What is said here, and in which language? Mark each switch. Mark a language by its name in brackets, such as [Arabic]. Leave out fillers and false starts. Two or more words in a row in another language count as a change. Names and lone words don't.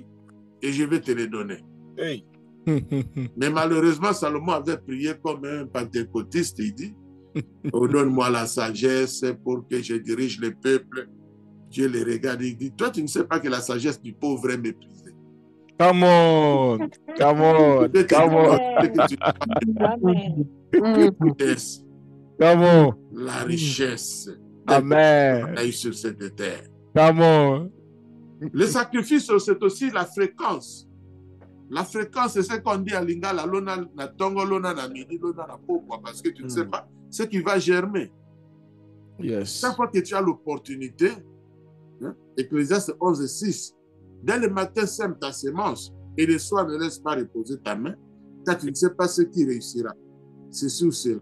[French] Et je vais te le donner. Hey. Mais malheureusement, Salomon avait prié comme un pentecôtiste. Il dit, oh, donne-moi la sagesse pour que je dirige le peuple. Dieu le regarde et il dit, toi, tu ne sais pas que la sagesse du pauvre est méprisée. [English] Come on. Come on. Come on. Come on. [French] La richesse. Amen. Sur cette terre. [English] Come on. [French] Le sacrifice, c'est aussi la fréquence. La fréquence, c'est ce qu'on dit à Lingala, [Lingala] lona na tongo, lona na midi, lona na pokwa, [French] parce que tu ne sais pas ce qui va germer. Yes. Chaque fois que tu as l'opportunité, Ecclésiaste 11:6, dès le matin, sème ta semence et le soir, ne laisse pas reposer ta main, car tu ne sais pas ce qui réussira. C'est sûr, c'est.